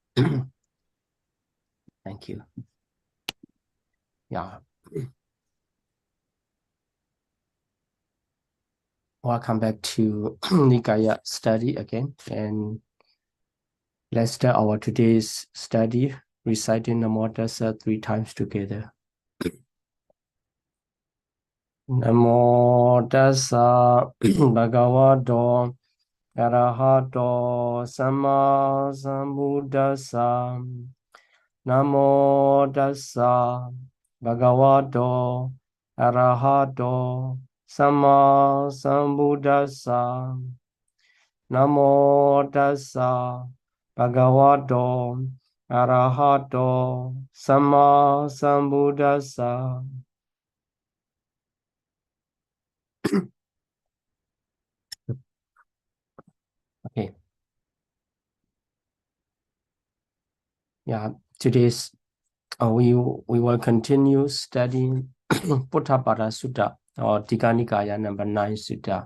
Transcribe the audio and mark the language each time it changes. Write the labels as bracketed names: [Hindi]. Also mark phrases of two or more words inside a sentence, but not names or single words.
[English] Thank you. Yeah. Welcome back to Nikāya study again. And let's start our today's study reciting [Pali] Namo Tassa [English] 3 times together. [Pali] Namo Tassa Bhagavato Arahato Samma Sambuddhassa. Namo Tassa Bhagavato Arahato Samma Sambuddhassa. Namo Tassa Bhagavato Arahato Samma Sambuddhassa. [English] Okay. Yeah, today's we will continue studying Potthapada Sutta or Tika Nikāya number 9 Sutta.